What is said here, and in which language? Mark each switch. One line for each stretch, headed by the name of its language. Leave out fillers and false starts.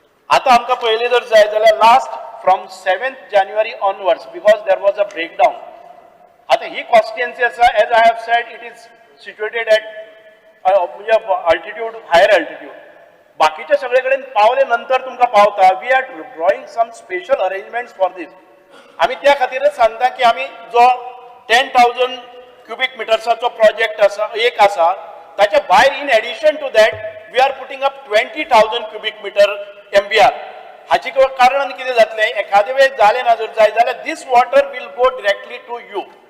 Konkani: आता आमकां पयलीं जर जाय जाल्यार
English: Last फ्रॉम 7th January onwards because there was a breakdown.
Konkani: आता ही कॉन्स्टिट्युएन्सी आसा
English: As I have said it is situated at म्हणजे altitude higher altitude.
Konkani: बाकीचे सगळे कडेन पावले नंतर तुमकां पावता.
English: We are drawing some special arrangements for this.
Konkani: आमी त्या खातीरच सांगता की आमी जो 10,000 cubic मिटर्साचो प्रोजेक्ट आसा ताच्या भायर
English: In addition to that we are putting up 20,000 cubic meter MBR.
Konkani: हाची कारण कितें जातलें, एखादे वेळेस जालें ना जर जाय जाल्यार
English: This water will go directly to you.